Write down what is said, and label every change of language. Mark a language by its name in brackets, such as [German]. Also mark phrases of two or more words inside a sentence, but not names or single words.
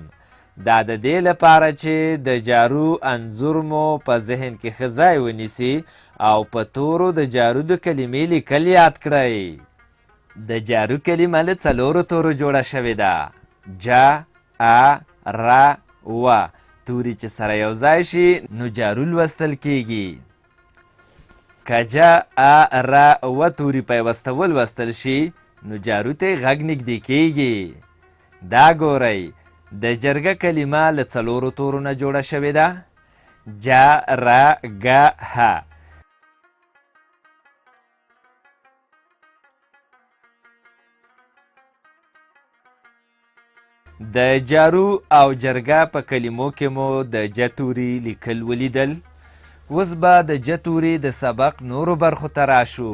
[Pashto] دا د دې لپاره چې د جارو انځور مو په ذهن کې ښه ځای ونیسي او په تورو د جارو د کلمې لیکل یاد کړئ. د جارو کلمه له 4 تورو جوړه شوې ده. جا، ا، ر، و. توري چې سره یو ځای شي نو جارو لوستل کیږي. که جا، ا، ر، و توري پیوسته ولوستل شي نو جارو ته غږ نږدې کیږي. دا ګورئ، د جرګه کلمه له 4 تورو نه جوړه شوې ده. جا، ر، گ، ه. د جارو او جرګه په کلمو کې مو د جا توري لیکل ولیدل. اوس به د جا توري د سبق نورو برخو ته راشو.